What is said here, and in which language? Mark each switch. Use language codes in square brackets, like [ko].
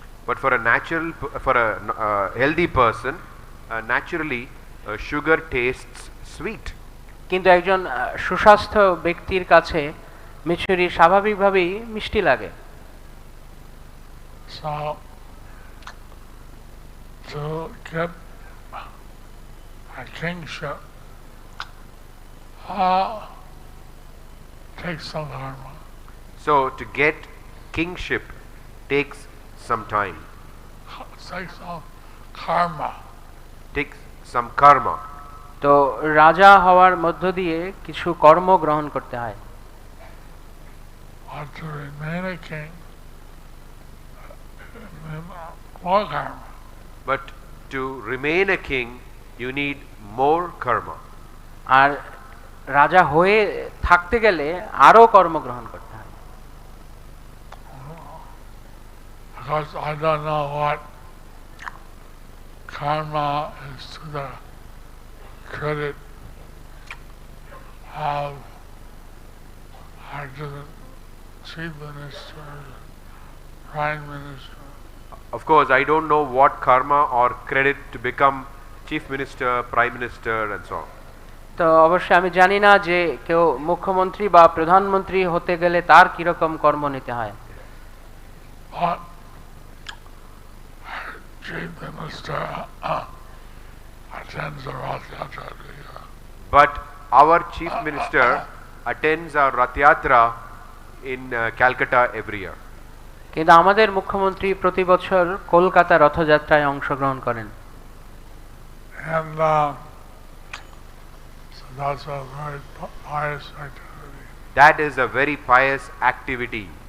[en] But for a healthy person, naturally sugar tastes sweet. [bn] কিন্তু একজন সুস্বাস্থ্য ব্যক্তির কাছে মিছরি স্বাভাবিকভাবেই মিষ্টি লাগে। [en] So to get a kingship takes some karma. So to get kingship takes some time, Takes some karma. takes some karma. [bn] তো রাজা হওয়ার মধ্য দিয়ে কিছু কর্ম গ্রহণ করতে হয়। [en] But to remain a king, more karma. But to remain a king, you need more karma. [bn] আর রাজা হয়ে থাকতে গেলে আরো কর্ম গ্রহণ করতে হয়। [en] Because I don't know what karma is to the credit of Arjuna, chief minister, prime minister. Of course, I don't know what karma or credit to become chief minister, prime minister and so on. [bn] তো অবশ্যই আমি জানি না যে কেউ মুখ্যমন্ত্রী বা প্রধানমন্ত্রী হতে গেলে তার কিরকম কর্ম নিতে হয়। [en] But chief minister attends the rājā. But our chief minister attends our Rath Yatra in Calcutta every year. [bn] কিন্তু আমাদের মুখ্যমন্ত্রী প্রতি বছর কলকাতা রথযাত্রায় অংশগ্রহণ করেন। [en] And so that's a very pious activity. That is a very pious activity.